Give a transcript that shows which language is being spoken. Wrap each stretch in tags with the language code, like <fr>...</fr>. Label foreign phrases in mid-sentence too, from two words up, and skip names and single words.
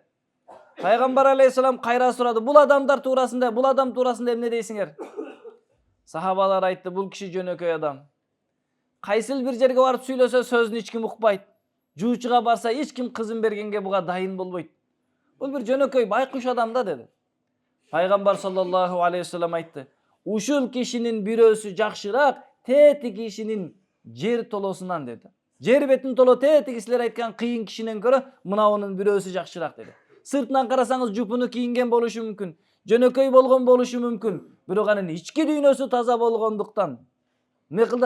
<ky>Пайгамбар алейхиссалам кайра сурады, бул адам туурасында эмне дейсиңер? Сахабалар айтты, бул киши жөнөкөй адам. Кайсыл бир жерге барып сүйлөсө сөзүн эч ким укпайт. Жуучуга барса эч ким кызын бергенге буга дайын болбойт. Бул бир жөнөкөй байкуш адам да деди. Пайгамбар</ky> <ar>صلى الله عليه وسلم</ar> <ky>айтты, ушул кишинин бирөөсү жакшыраак тети кишинин жер толосунан деди. Жер бетин толо тети силер айткан кыйын кишинен көрө мынауунун бирөөсү жакшыраак деди. Сыртынан карасаңыз жупуну кийинген болушу мүмкүн, жөнөкөй болгон болушу мүмкүн, бирок анын ички дүйнөсү таза болгондуктан эмне кылды?</ky>